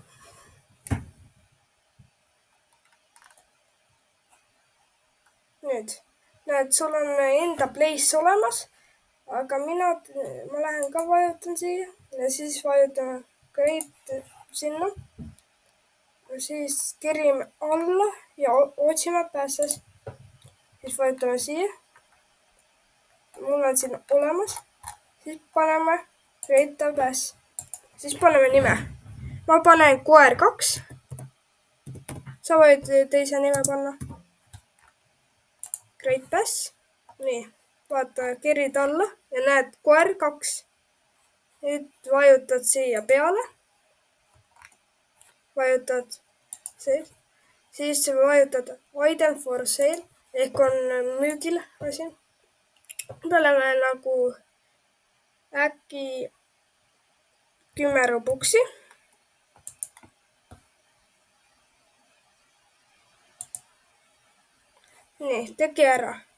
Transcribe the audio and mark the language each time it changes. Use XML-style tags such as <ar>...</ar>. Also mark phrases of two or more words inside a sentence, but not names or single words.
<et>Nüüd, näed, sul on enda place olemas, aga ma lähen ka vajutan siia ja siis vajutame Create sinna. Siis kerime alla ja otsime passes. Siis vajutame siia. Mul on siin olemas. Siis paneme</et> <en>Create a pass.</en> <et>Siis paneme nime. Ma panen koer 2. Sa võid teise nime panna.</et> <en>Create pass.</en> <et>Nii, vaata, kerid alla ja näed koer 2. Nüüd vajutad siia peale. Vajutad see. Siis vajutad</et> <en>item for sale</en> <et>ehk on müügil asi. Peale nagu äkki 10 Robuxi. Nii, tegi ära.</et>